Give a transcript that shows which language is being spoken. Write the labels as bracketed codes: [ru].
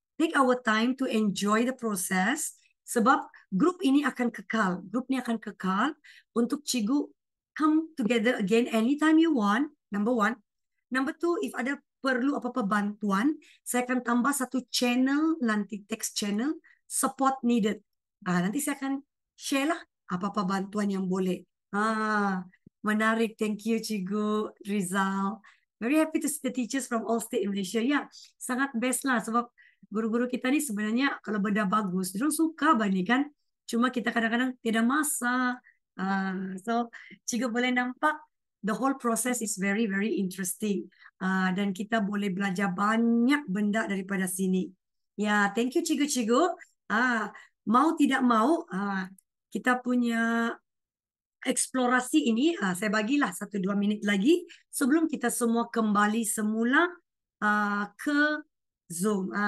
[en] Take our time to enjoy the process. [ms] Sebab grup ini akan kekal. Grup ini akan kekal untuk cikgu [en] come together again anytime you want. Number 1. Number 2, if [ms] ada perlu apa-apa bantuan, saya akan tambah satu channel nanti, text channel, support needed. Nanti saya akan share lah apa-apa bantuan yang boleh. Menarik. [en] Thank you Cikgu Rizal. Very happy to see the teachers from all state in Malaysia. [ms] Ya, sangat best lah sebab guru-guru kita ni sebenarnya kalau benda bagus, diorang suka bani kan. Cuma kita kadang-kadang tidak masa. So cikgu boleh nampak [en] the whole process is very, very interesting. [ms] Dan kita boleh belajar banyak benda daripada sini. Ya, [en] thank you [ms] cikgu-cikgu. Mau tidak mau, kita punya eksplorasi ini, saya bagilah 1-2 minit lagi sebelum kita semua kembali semula ke Zoom.